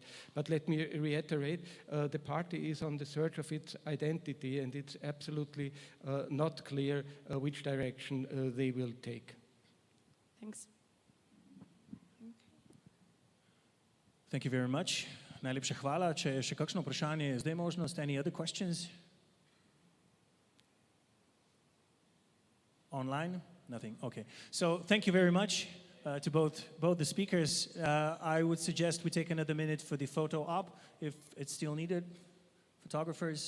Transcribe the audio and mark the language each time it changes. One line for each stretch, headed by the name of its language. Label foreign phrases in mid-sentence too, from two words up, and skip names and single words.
English: But let me reiterate, the party is on the search of its identity, and it's absolutely not clear which direction they will take. Thanks. Thank you very much.
Slovenian: Najlepša hvala. Če je še kakšno vprašanje, je zdaj možnost.
English: Any other questions? Online? Nothing. Okay. So thank you very much to both the speakers. I would suggest we take another minute for the photo op, if it's still needed. Photographers.